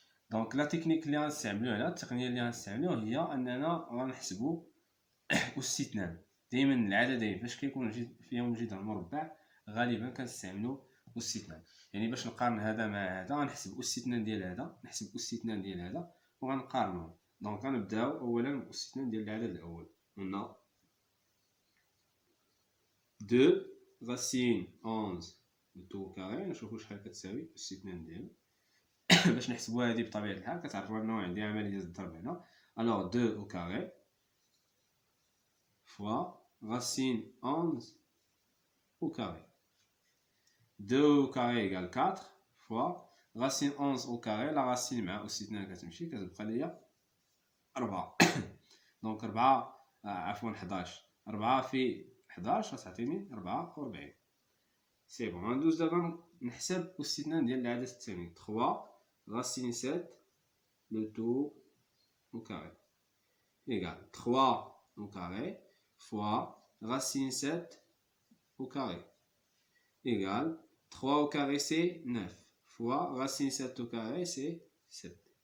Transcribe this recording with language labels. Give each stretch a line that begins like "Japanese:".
Arabic: دونك لا تكنيك اللي غنستعملو هنا، التقنيه اللي غنستعملو هي اننا غنحسبو أس 2. دائما العددين فاش كيكون فيهم جذر مربع غالبا كنستعملو أس 2. يعني باش نقارن هذا مع هذا غنحسب أس 2 ديال هذا نحسب أس 2 ديال هذا وغنقارنوهم. دونك غنبداو اولا بأس 2 ديال العدد الاول.
French: on a 2 racine 11 le tout au carré.
Arabic: نشوفو شحال كتساوي أس 2 ديالو. باش نحسبوها هادي بطبيعة الحال كتعرفوا أنه عندي عملية الضرب هنا.
French: alors 2 au carré fois racine 11 au carré. 2 au carré égale 4 fois racine 11 au carré. la racine
Arabic: مع أس 2 كتمشي كتبقى ليا 4. دونك 4 عفوا 11. 4 في 11 غتعطيني 44. سي بون. غندوز دابا نحسب أس 2 ديال العدد الثاني.
French: 3 racine 7 le tout au carré égale 3 au carré fois racine 7 au carré égale 3 au carré c'est 9 fois racine 7 au carré c'est 7.